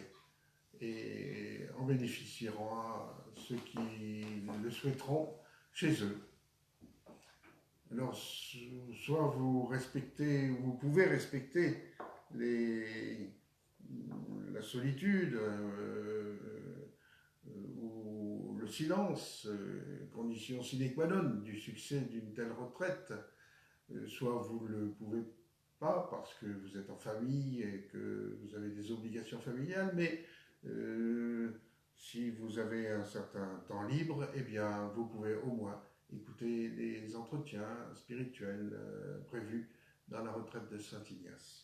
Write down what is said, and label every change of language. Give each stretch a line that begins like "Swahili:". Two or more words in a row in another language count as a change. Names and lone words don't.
French: Et en bénéficieront ceux qui le souhaiteront chez eux. Alors, soit vous respectez, ou vous pouvez respecter la solitude ou le silence, condition
Latin: sine qua non
French: du succès d'une telle retraite, soit vous ne le pouvez pas parce que vous êtes en famille et que vous avez des obligations familiales, mais si vous avez un certain temps libre, eh bien, vous pouvez au moins écouter les entretiens spirituels prévus dans la retraite de Saint-Ignace.